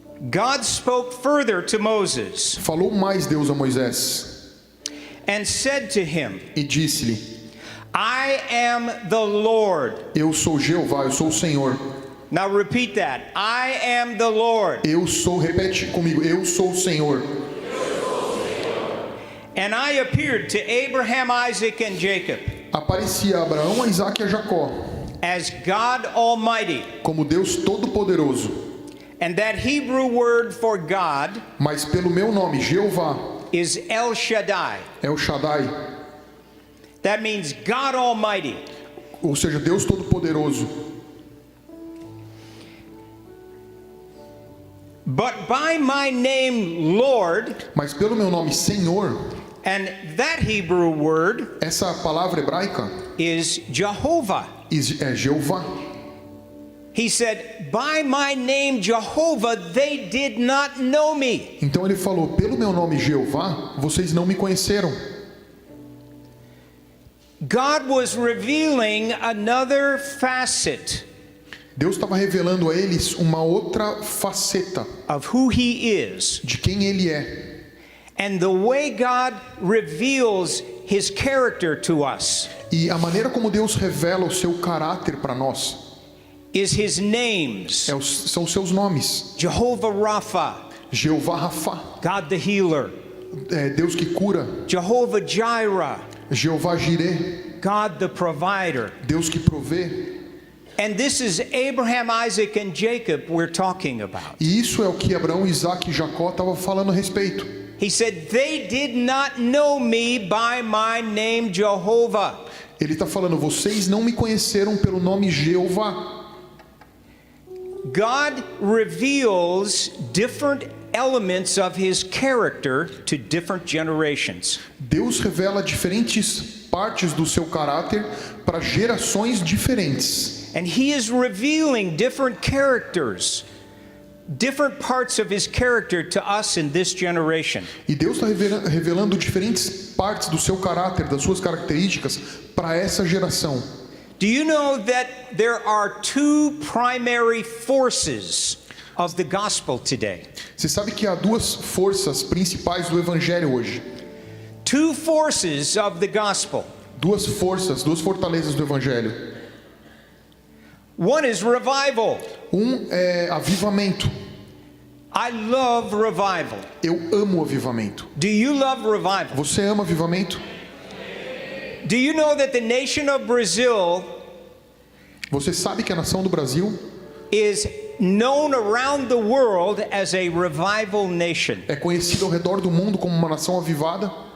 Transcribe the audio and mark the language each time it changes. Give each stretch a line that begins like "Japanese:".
English: God spoke further to Moses
Portuguese: Falou mais Deus a Moisés
English: and said to him,
Portuguese: e disse-lhe:
English: I am the Lord.
Portuguese: eu sou Jeová, eu sou o Senhor.
English: Now repeat that. I am the Lord.
Portuguese: Eu sou, repete comigo, eu sou o Senhor.
English: And I appeared to Abraham, Isaac, and Jacob
Portuguese: Aparecia a Abraão, a Isaque e a Jacó
English: as God Almighty.
Portuguese: como Deus Todo-Poderoso.
English: And that Hebrew word for God
Portuguese: Mas pelo meu nome, Jeová,
English: is El Shaddai.
Portuguese: é o Shaddai,
English: That means God Almighty.
Portuguese: ou seja, Deus Todo-Poderoso.
English: But by my name, Lord,
Portuguese: Mas pelo meu nome, Senhor,
English: and that Hebrew word
Portuguese: essa palavra hebraica
English: is Jehovah.
Portuguese: é Jeová.
English: He said, by my name, Jehovah, they did not know me.
Portuguese: Então ele falou: pelo meu nome, Jeová, vocês não me conheceram.
English: God was revealing another facet
Portuguese: Deus estava revelando a eles uma outra faceta
English: of who he is.
Portuguese: de quem ele é.
English: And the way God reveals his character to us
Portuguese: E a maneira como Deus revela o seu caráter para nós
English: is his names.
Portuguese: são os seus nomes.
English: Jehovah Rapha,
Portuguese: Jeová Rafá,
English: God the healer.
Portuguese: Deus que cura.
English: Jehovah Jireh,
Portuguese: Jeová Jireh,
English: God the provider.
Portuguese: Deus que provê.
English: And this is Abraham, Isaac, and Jacob we're talking about.
Portuguese: E isso é o que Abraão, Isaque e Jacó estavam falando a respeito.
English: He said, they did not know me by my name Jehovah.
Portuguese: Ele está falando: vocês não me conheceram pelo nome Jeová.
English: God reveals different elements of his character to different generations.
Portuguese: Deus revela diferentes partes do seu caráter para gerações diferentes.
English: And he is revealing different characters, different parts of his character to us in this generation.
Portuguese: E Deus está revelando diferentes partes do seu caráter, das suas características para essa geração.
English: Do you know that there are two primary forces of the gospel today?
Portuguese: Você sabe que há duas forças principais do evangelho hoje.
English: Two forces of the gospel.
Portuguese: Duas forças, duas fortalezas do evangelho.
English: One is revival.
Portuguese: Um é avivamento.
English: I love revival.
Portuguese: Eu amo avivamento.
English: Do you love revival?
Portuguese: Você ama avivamento?
English: Do you know that the nation of Brazil
Portuguese: Você sabe que a nação do Brasil
English: is known around the world as a revival nation?
Portuguese: é conhecida ao redor do mundo como uma nação avivada?